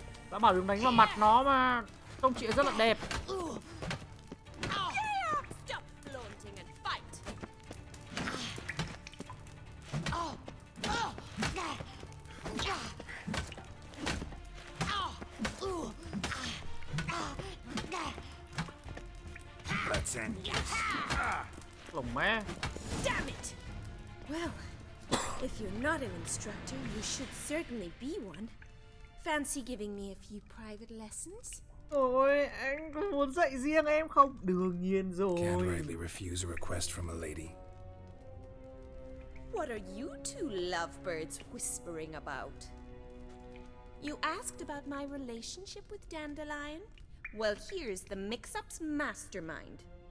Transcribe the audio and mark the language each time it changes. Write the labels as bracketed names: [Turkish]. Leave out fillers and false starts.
[Vietnamese] Đã bảo đừng đánh vào mặt nó mà. Trông chị ấy rất là đẹp. [English] Stop flaunting and fight. Let's end this. [Vietnamese] Lồng mé. [English] Damn it! Well, if you're not an instructor, you should certainly be one. Fancy giving me a few private lessons? [Vietnamese] Ôi, anh có muốn dạy riêng em không? Đương nhiên rồi. [English] Can't rightly refuse a request from a lady. What are you two lovebirds whispering about? You asked about my relationship with Dandelion? Well, here's the mix-up's mastermind.